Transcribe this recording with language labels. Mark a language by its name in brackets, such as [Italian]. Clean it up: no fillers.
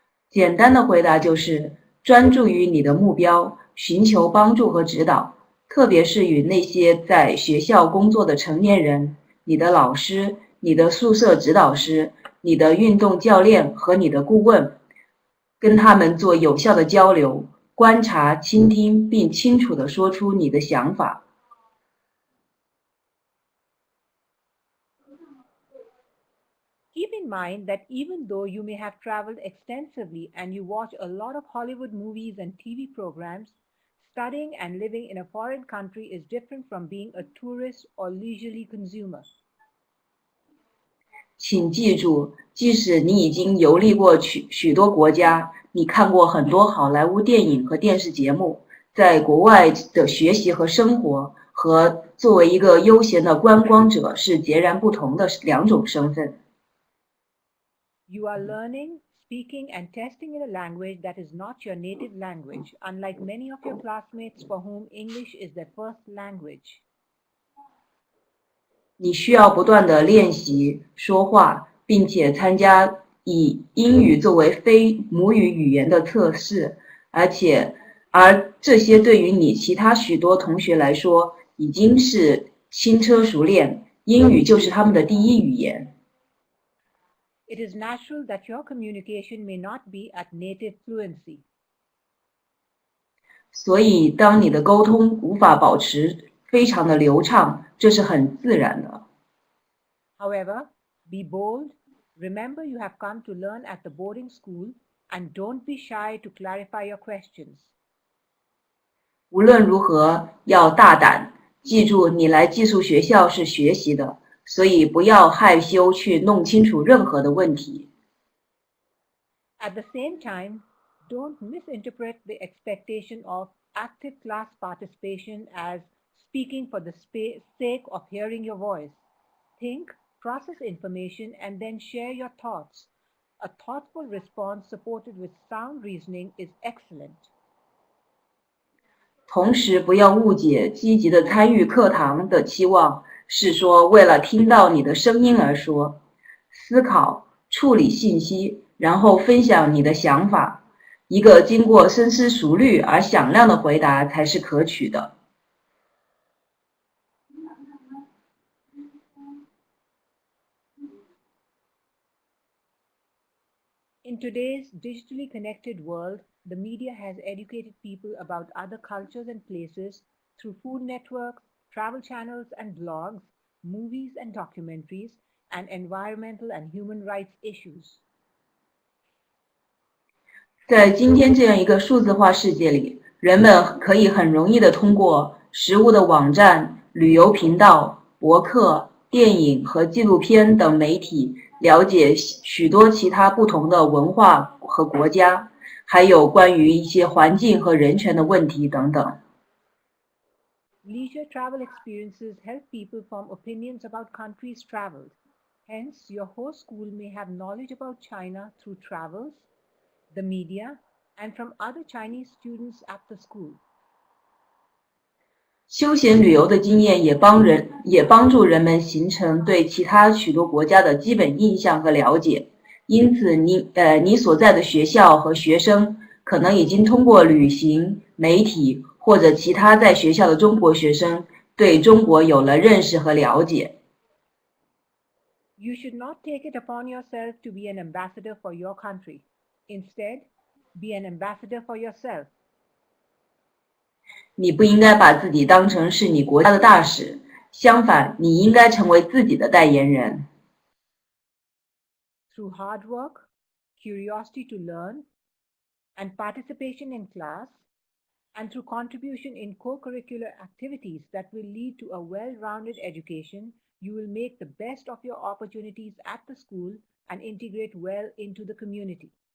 [Chinese] 简单的回答就是专注于你的目标，寻求帮助和指导，特别是与那些在学校工作的成年人、你的老师、你的宿舍指导师、你的运动教练和你的顾问，跟他们做有效的交流，观察、倾听并清楚地说出你的想法。 [English] Keep in mind that even though you may have traveled extensively and you watch a lot of Hollywood movies and TV programs, studying and living in a foreign country is different from being a tourist or leisurely consumer. [Chinese] 请记住，即使你已经游历过许多国家，你看过很多好莱坞电影和电视节目，在国外的学习和生活和作为一个悠闲的观光者是截然不同的两种身份。 [English] You are learning, speaking, and testing in a language that is not your native language, unlike many of your classmates for whom English is their first language. [Chinese] 你需要不断的练习说话，并且参加以英语作为非母语语言的测试，而这些对于你其他许多同学来说已经是轻车熟练，英语就是他们的第一语言。 [English] It is natural that your communication may not be at native fluency. [Chinese] 所以，当你的沟通无法保持非常的流畅，这是很自然的。 [English] However, be bold. Remember you have come to learn at the boarding school, and don't be shy to clarify your questions. [Chinese] 无论如何，要大胆，记住你来寄宿学校是学习的，所以不要害羞去弄清楚任何的问题。 [English] At the same time, don't misinterpret the expectation of active class participation as speaking for the sake of hearing your voice. Think, process information, and then share your thoughts. A thoughtful response supported with sound reasoning is excellent. [Chinese] 同时，不要误解积极的参与课堂的期望是说为了听到你的声音而说。思考、处理信息，然后分享你的想法。一个经过深思熟虑而响亮的回答才是可取的。 [English] In today's digitally connected world, the media has educated people about other cultures and places through food networks, travel channels and blogs, movies and documentaries, and environmental and human rights issues. [Chinese] 在今天这样一个数字化世界里，人们可以很容易的通过食物的网站、旅游频道、博客、电影和纪录片等媒体了解许多其他不同的文化和国家，还有关于一些环境和人权的问题等等。 [English] Leisure travel experiences help people form opinions about countries traveled. Hence, your host school may have knowledge about China through travels, the media, and from other Chinese students at the school. [Chinese] 休闲旅游的经验也帮助人们形成对其他许多国家的基本印象和了解。因此你所在的学校和学生可能已经通过旅行、媒体或者其他在学校的中国学生对中国有了认识和了解。 [English] You should not take it upon yourself to be an ambassador for your country. Instead, be an ambassador for yourself. [Chinese] 你不应该把自己当成是你国家的大使，相反，你应该成为自己的代言人。 [English] Through hard work, curiosity to learn, and participation in class, and through contribution in co-curricular activities that will lead to a well-rounded education, you will make the best of your opportunities at the school and integrate well into the community.